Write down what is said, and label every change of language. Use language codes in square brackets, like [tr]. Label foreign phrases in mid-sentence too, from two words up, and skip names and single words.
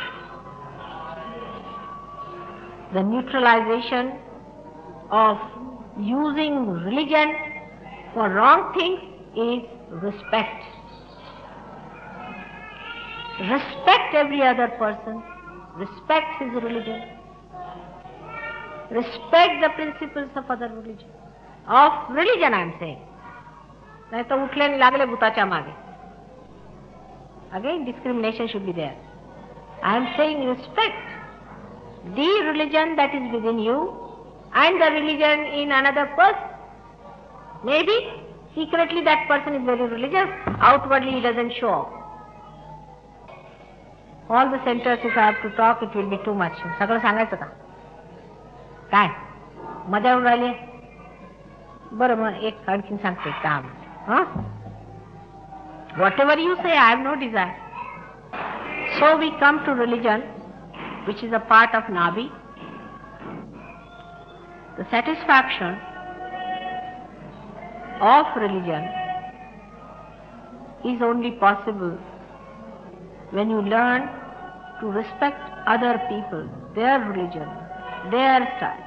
[en] The neutralization of using religion for wrong things is respect. Respect every other person. Respect his religion. Respect the principles of other religion. Of religion I am saying. [mr] नहीं तो उठले नहीं लागले भूताच्या मागे. [en] Again discrimination should be there. I am saying respect the religion that is within you and the religion in another person. Maybe secretly that person is very religious, outwardly he doesn't show off. All the centers, if I have to talk, it will be too much. [mr] सगळं सांगायचं का? काय? मजा येऊन राहिली? बरं मग एक आणखीन सांगते काम. [en] Whatever you say, I have no desire. So we come to religion, which is a part of Nabi. The satisfaction of religion is only possible when you learn to respect other people, their religion, their style.